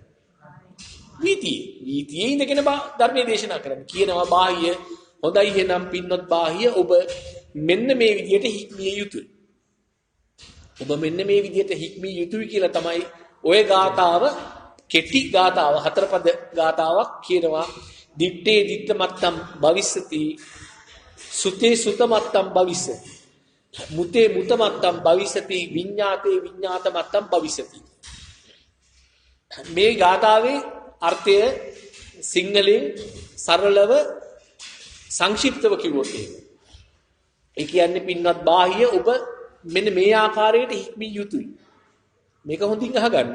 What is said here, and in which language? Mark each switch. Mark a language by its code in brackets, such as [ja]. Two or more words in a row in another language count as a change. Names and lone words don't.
[si] වීතියේ ඉඳගෙන ධර්ම දේශනා කරන්නේ. කියනවා බාහ්‍ය හොඳයි එහෙනම් පින්වත් බාහ්‍ය ඔබ මෙන්න මේ විදියට හික්මිය යුතුයි. ඔබ මෙන්න මේ විදියට හික්මිය යුතුයි කියලා තමයි ඔය ගාතාව කෙටි ගාතාව හතර පද ගාතාවක් කියනවා. [pi] දිත්තේ දිත්ත මත්තම් භවිස්සති සුතේ සුත මත්තම් භවිස්සති මුතේ මුත මත්තම් භවිස්සති විඤ්ඤාතේ විඤ්ඤාත මත්තම් භවිස්සති. [si] මේ ගාතාවේ අර්ථය සිංහලෙන් සරලව සංක්ෂිප්තව කිව්වොත් ඒ කියන්නේ පින්වත් බාහ්‍ය ඔබ මෙන්න මේ ආකාරයට හික්මිය යුතුයි. මේක හොඳින් අහගන්න.